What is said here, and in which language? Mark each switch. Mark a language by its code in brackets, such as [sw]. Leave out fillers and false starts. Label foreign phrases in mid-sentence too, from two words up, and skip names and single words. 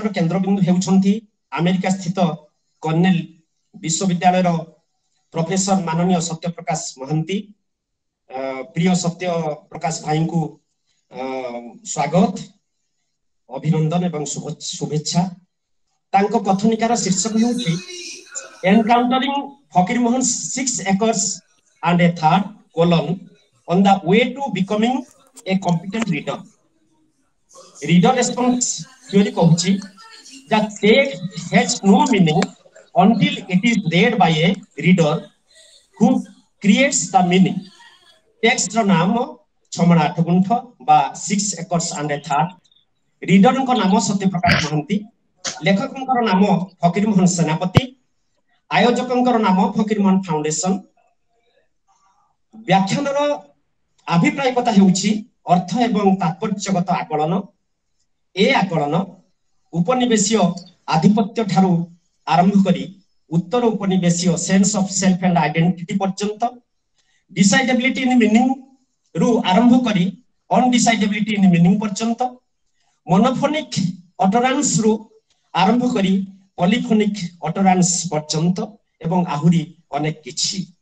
[or] କେନ୍ଦ୍ରବିନ୍ଦୁ ହେଉଛନ୍ତି ଆମେରିକା ସ୍ଥିତ କର୍ଣ୍ଣେଲ ବିଶ୍ୱବିଦ୍ୟାଳୟର ପ୍ରଫେସର ମାନନୀୟ ସତ୍ୟପ୍ରକାଶ ମହାନ୍ତି ପ୍ରିୟ ସତ୍ୟ ପ୍ରକାଶ ଭାଇଙ୍କୁ ସ୍ୱାଗତ ଅଭିନନ୍ଦନ ଏବଂ ଶୁଭେଚ୍ଛା ତାଙ୍କ କଥନିକାର ଶୀର୍ଷକ ହେଉଛି ଏନକାଉଣ୍ଟରିଂ ଫକୀରମୋହନ 6 acres and a third colon on the way to becoming a competent reader. [en] Reader response theory कहूची that text has no meaning until it is read by a reader who creates the meaning. [or] Text ର ନାମ 6 ଗୁଣ୍ଠ ବା 6 acres and a third. ରିଡରଙ୍କ ନାମ ସତ୍ୟପ୍ରକାଶ ମହାନ୍ତି ଲେଖକଙ୍କର ନାମ ଫକୀରମୋହନ ସେନାପତି ଆୟୋଜକଙ୍କର ନାମ ଫକୀରମୋହନ ଫାଉଣ୍ଡେସନ ବ୍ୟାଖ୍ୟାନର ଆଭିପ୍ରାୟିକତା ହେଉଛି ଅର୍ଥ ଏବଂ ତାତ୍ପର୍ଯ୍ୟଗତ ଆକଳନ ଏ ଆକଳନ ଉପନିବେଶୀୟ ଆଧିପତ୍ୟ ଠାରୁ ଆରମ୍ଭ କରି ଉତ୍ତର ଉପନିବେଶୀୟ [en] sense of self and identity [or] ପର୍ଯ୍ୟନ୍ତ [en] decidability in meaning [or] ରୁ ଆରମ୍ଭ କରି [en] undecidability in meaning [or] ପର୍ଯ୍ୟନ୍ତ [en] monophonic utterance [or] ରୁ ଆରମ୍ଭ କରି [en] polyphonic utterance [or] ପର୍ଯ୍ୟନ୍ତ ଏବଂ ଆହୁରି ଅନେକ କିଛି